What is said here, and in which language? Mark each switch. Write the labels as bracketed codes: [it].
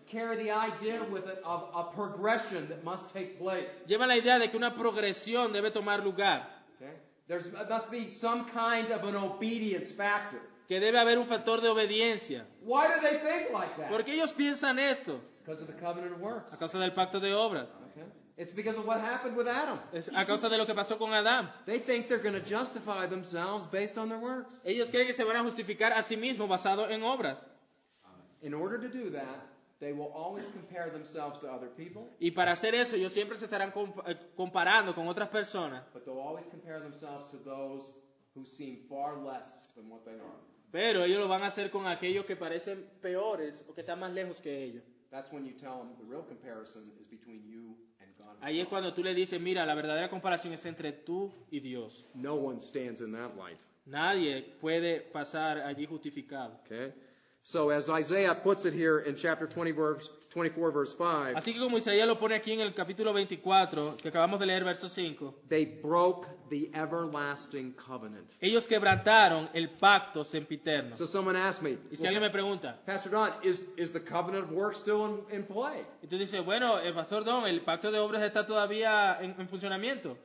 [en] carry the idea with it of a progression that must take place. [es] lleva la idea de que una progresión debe tomar lugar, [en] Okay? There must be some kind of an obedience factor. [es] que debe haber un factor de obediencia. [en] Why do they think like that? [es] ¿Por qué ellos piensan esto? [en] Because of the covenant of works. [es] A causa del pacto de obras. [en] Okay? It's because of what happened with Adam. [es] Es a causa de lo que pasó con Adán. [en] They think they're going to justify themselves based on their works. [es] Ellos creen que se van a justificar a sí mismos basado en obras. [en] In order to do that, they will always compare themselves to other people, [es] Y para hacer eso, ellos siempre se estarán comparando con otras personas, [en] but they'll always compare themselves to those who seem far less than what they are. [es] pero ellos lo van a hacer con aquellos que parecen peores o que están más lejos que ellos. [en] That's when you tell them the real comparison is between you and God. [es] Ahí es cuando tú le dices, mira, la verdadera comparación es entre tú y Dios. [en] No one stands in that light. [es] Nadie puede pasar allí justificado. [en] Okay? So as Isaiah puts it here in chapter 24, verse 5, [es] Así que como Isaías lo pone aquí en el capítulo 24, que acabamos de leer, verso 5, [en] they broke the everlasting covenant. [es] ellos quebrantaron el pacto sempiterno. [en] So someone asked me, [es] Y si alguien me pregunta, [en] Pastor Don, is the covenant of works still in play? [es] y tú dices, bueno, Pastor Don, ¿el pacto de obras está todavía en funcionamiento?